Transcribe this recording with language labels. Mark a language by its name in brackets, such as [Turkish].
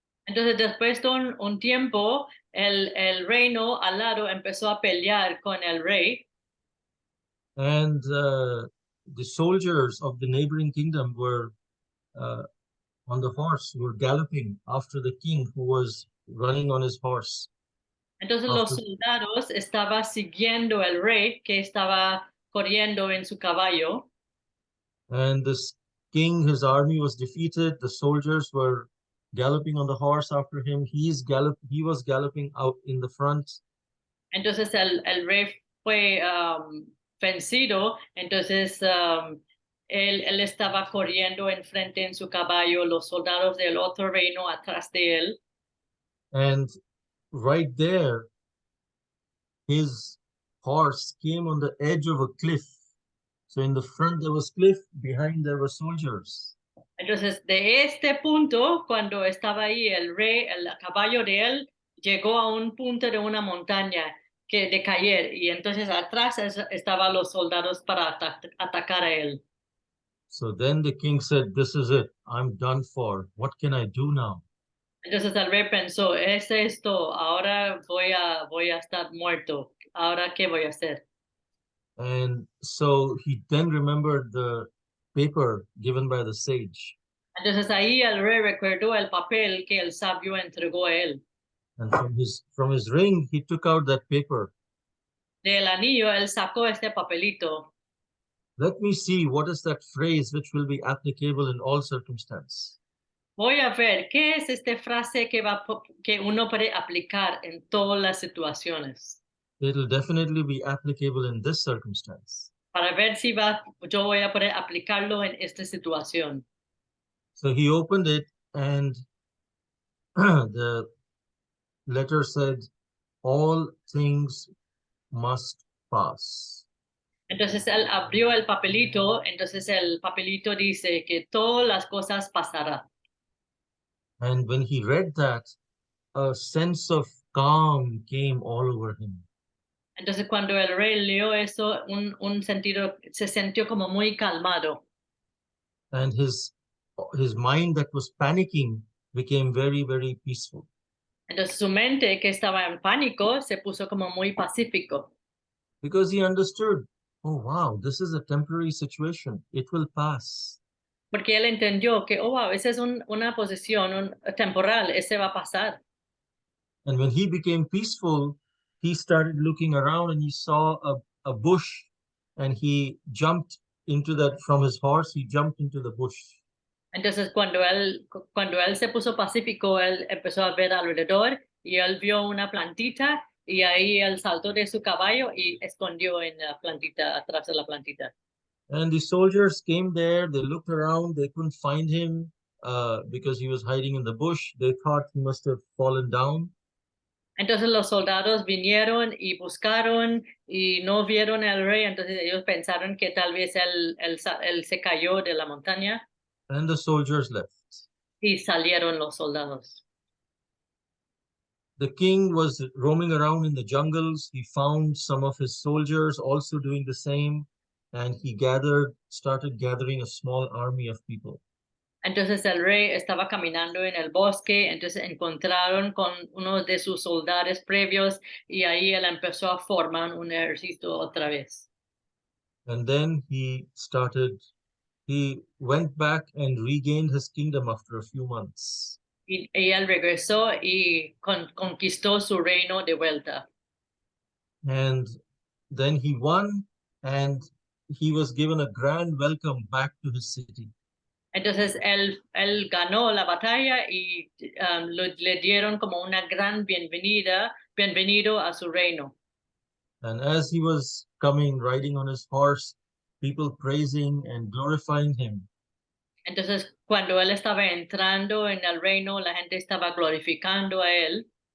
[Spanish] Entonces después de un tiempo, el reino al lado empezó a pelear con el rey. [English] And the soldiers of the neighboring kingdom were on the horse were galloping after the king who was running on his horse. [Spanish] Entonces los [English] After- [Spanish] soldados estaban siguiendo el rey que estaba corriendo en su caballo. [English] And this king, his army was defeated. The soldiers were galloping on the horse after him. He was galloping out in the front. [Spanish] Entonces el rey fue vencido. Entonces él estaba corriendo enfrente en su caballo, los soldados del otro reino atrás de él. [English] And right there, his horse came on the edge of a cliff. So in the front there was cliff, behind there were soldiers. [Spanish] Entonces, de este punto, cuando estaba ahí el rey, el caballo de él llegó a un punto de una montaña de caer, y entonces atrás estaban los soldados para atacar a él. [English] So then the king said, "This is it. I'm done for. What can I do now?" [Spanish] Entonces el rey pensó, es esto, ahora voy a estar muerto, ahora qué voy a hacer. [English] And so he then remembered the paper given by the sage. [Spanish] Entonces ahí el rey recordó el papel que el sabio entregó a él. [English] And from his ring, he took out that paper. [Spanish] Del anillo él sacó este papelito. [English] Let me see what is that phrase which will be applicable in all circumstance. [Spanish] Voy a ver qué es esta frase que uno puede aplicar en todas las situaciones, [English] It'll definitely be applicable in this circumstance. [Spanish] para ver si yo voy a poder aplicarlo en esta situación. [English] So he opened it, and the letter said, "All things must pass." [Spanish] Entonces él abrió el papelito, entonces el papelito dice que todas las cosas pasarán. [English] And when he read that, a sense of calm came all over him. [Spanish] Entonces cuando el rey leyó eso, un sentido, se sintió como muy calmado. [English] And his mind that was panicking became very, very peaceful. [Spanish] Entonces su mente, que estaba en pánico, se puso como muy pacífico. [English] Because he understood, oh wow, this is a temporary situation. It will pass. [Spanish] Porque él entendió que, oh, wow, esa es una posición temporal, ese va a pasar. [English] And when he became peaceful, he started looking around and he saw a bush, and he jumped into that from his horse. He jumped into the bush. [Spanish] Entonces, cuando él se puso pacífico, él empezó a ver alrededor y él vio una plantita y ahí él saltó de su caballo y escondió en la plantita, atrás de la plantita. [English] And the soldiers came there. They looked around. They couldn't find him because he was hiding in the bush. They thought he must have fallen down. [Spanish] Entonces los soldados vinieron y buscaron y no vieron al rey, entonces ellos pensaron que tal vez él se cayó de la montaña [English] And the soldiers left. [Spanish] y salieron los soldados. [English] The king was roaming around in the jungles. He found some of his soldiers also doing the same, and he started gathering a small army of people. [Spanish] Entonces el rey estaba caminando en el bosque, entonces encontraron con uno de sus soldados previos y ahí él empezó a formar un ejército otra vez. [English] And then he went back and regained his kingdom after a few months. [Spanish] Y él regresó y conquistó su reino de vuelta. [English] And then he won, and he was given a grand welcome back to his city. [Spanish] Entonces él ganó la batalla y le dieron como una gran bienvenido a su reino. [English] And as he was coming, riding on his horse, people praising and glorifying him. [Spanish] Entonces cuando él estaba entrando en el reino, la gente estaba glorificando a él.